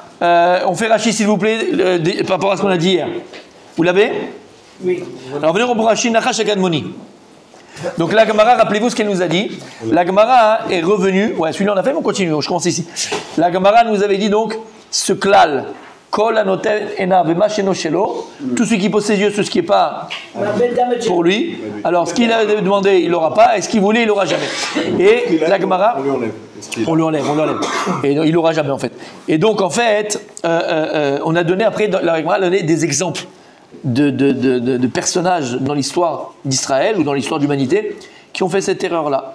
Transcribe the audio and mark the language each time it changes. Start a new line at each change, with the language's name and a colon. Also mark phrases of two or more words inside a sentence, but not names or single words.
French: On fait Rashi, s'il vous plaît, par rapport à ce qu'on a dit hier. Vous l'avez? Oui. Alors, venez au Rashi,
Hebrew: נחש הקדמוני.
French: Donc, la Gemara, rappelez-vous ce qu'elle nous a dit. La Gemara est revenue. Ouais, celui-là, on a fait, mais on continue. Je commence ici. La Gemara nous avait dit donc ce klal.
Hebrew: כל הנותן עיניו במה שאינו שלו.
French: Tout celui qui pose ses yeux sur ce qui n'est pas pour lui. Alors, ce qu'il a demandé, il l'aura pas. Et ce qu'il voulait, il l'aura jamais. Et la Gemara, on lui enlève. Et il l'aura jamais, en fait. Et donc, en fait, on a donné après, la Gemara a donné des exemples de personnages dans l'histoire d'Israël ou dans l'histoire de l'humanité qui ont fait cette erreur-là.